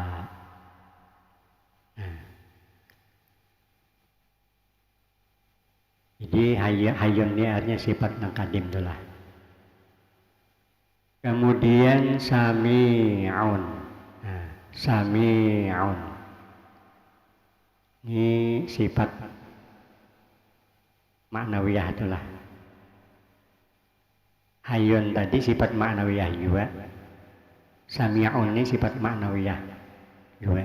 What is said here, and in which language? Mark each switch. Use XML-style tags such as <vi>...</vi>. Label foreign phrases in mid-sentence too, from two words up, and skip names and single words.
<id>Nah. Jadi hayyun ini artinya sifat nang kadim itulah. Kemudian sami'un. Nah, sami'un. Ini sifat maknawiyah itulah. Hayyun tadi sifat maknawiyah juga. Sami'un ini sifat maknawiyah juga.</id>